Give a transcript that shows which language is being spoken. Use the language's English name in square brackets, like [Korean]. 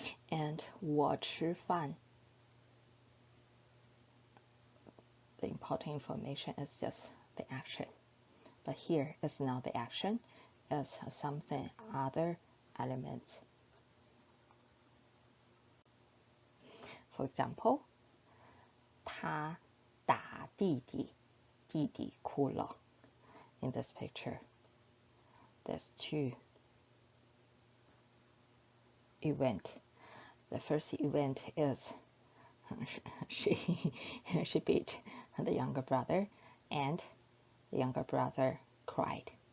[English] And [Chinese] 我吃饭, [English] the important information is just the action. But here it's not the action, it's something other elements. For example, [Chinese] 他打弟弟, 弟弟哭了. [English] In this picture, there's two events. The first event is she beat the younger brother, and the younger brother cried.